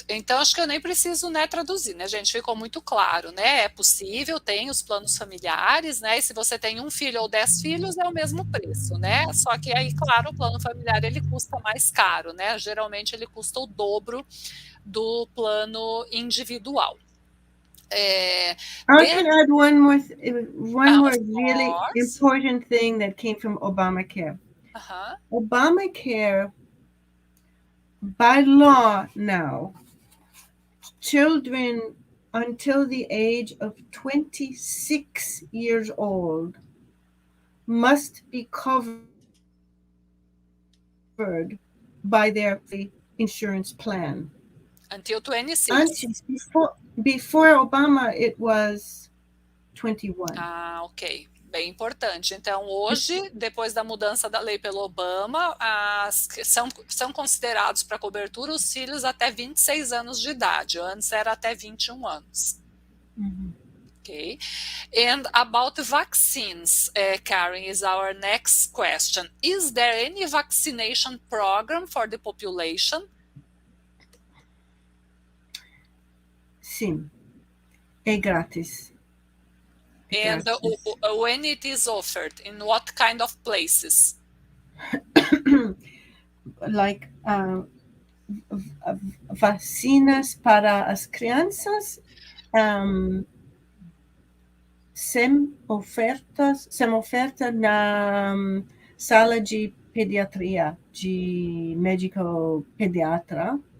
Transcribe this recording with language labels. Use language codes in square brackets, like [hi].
[pt] Então, acho que eu nem preciso, né, traduzir, né, gente? Ficou muito claro, né? É possível, tem os planos familiares, né? E se você tem um filho ou 10 filhos, é o mesmo preço, né? Só que aí, claro, o plano familiar, ele custa mais caro, né? Geralmente, ele custa o dobro do plano individual. [en] I can add one more really important thing that came from Obamacare. Obamacare, by law now, children until the age of 26 years old must be covered by their insurance plan. Until 26. Before Obama, it was 21. [pt] Ok. Bem importante. Então, hoje, depois da mudança da lei pelo Obama, são considerados para cobertura os filhos até 26 anos de idade. Antes era até 21 anos. Okay. [en] And about vaccines, Karen, is our next question. Is there any vaccination program for the population? [pt] Sim. É grátis. [en] And when it is offered, in what kind of places? [pt] Like vacinas para as crianças, sem oferta na sala de pediatria, de médico pediatra.